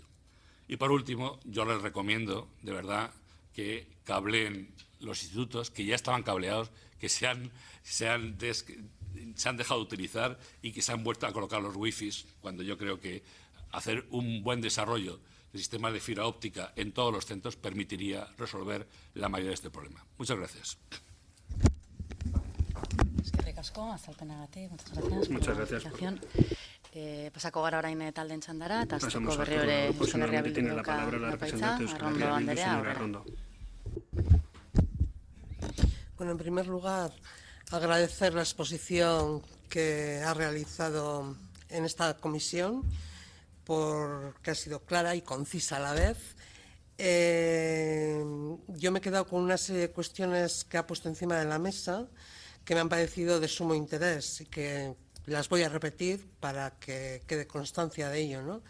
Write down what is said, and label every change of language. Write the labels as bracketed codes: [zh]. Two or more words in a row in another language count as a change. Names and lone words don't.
[es] Y por último, yo les recomiendo, de verdad, que cableen los institutos, que ya estaban cableados, que se han dejado de utilizar y que se han vuelto a colocar los wifis, cuando yo creo que hacer un buen desarrollo de sistemas de fibra óptica en todos los centros permitiría resolver la mayoría de este problema. Muchas gracias. [eu] Eskerrik asko, azalpenagatik, [es] muchas gracias por la explicación. [eu] Pasako gara orain taldeen txandara, eta azteko berri hori Euskal Herria Bilduko Arpaitza, Arrondo Andrea. [es] Bueno, en primer lugar, agradecer la exposición que ha realizado en esta comisión, porque ha sido clara y concisa a la vez. Yo me he quedado con una serie de cuestiones que ha puesto encima de la mesa que me han parecido de sumo interés y que las voy a repetir para que quede constancia de ello, ¿no?